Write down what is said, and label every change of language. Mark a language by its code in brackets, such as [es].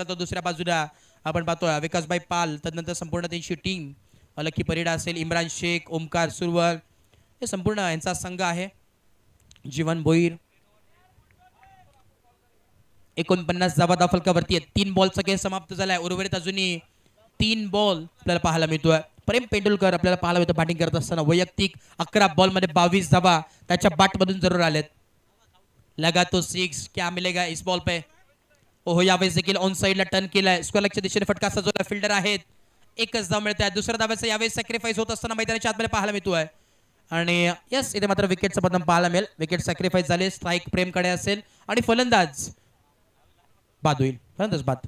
[mr] तो दुसऱ्या बाजूला आपण पाहतोय विकासभाई पाल, तदनंतर संपूर्ण त्यांची टीम लकी परिडा असेल, इम्रान शेख, ओमकार सुरवळ, हे संपूर्ण यांचा संघ आहे. जीवन भोईर. 49 धावा धावफलकावरती आहेत. 3 बॉलचा खेळ समाप्त झालाय. उर्वरित अजूनही 3 बॉल आपल्याला पाहायला मिळतोय. प्रेम पेंडुलकर आपल्याला पाहायला मिळतो बॅटिंग करत असताना. वैयक्तिक 11 बॉलमध्ये 22 धावा त्याच्या बॅटमधून जरूर आलेत. [hi] लगा तो 6, क्या मिलेगा इस बॉल पे. [mr] ओहो यावेळेस देखील ऑन साईडला टर्न केलाय. स्क्वेअर लेगच्या दिशेने फटका सजवला. फिल्डर आहेत, एकच धाव मिळत आहे. दुसऱ्या धाव्याचा यावेळेस सॅक्रिफाईस होत असताना मैदानाच्या आतमध्ये पाहायला मिळतोय आणि यस इथे मात्र विकेटचं बदल पाहायला मिळेल. विकेट सॅक्रिफाईस झाले. स्ट्राईक प्रेमकडे असेल आणि फलंदाज बाद होईल. फलंदाज बाद.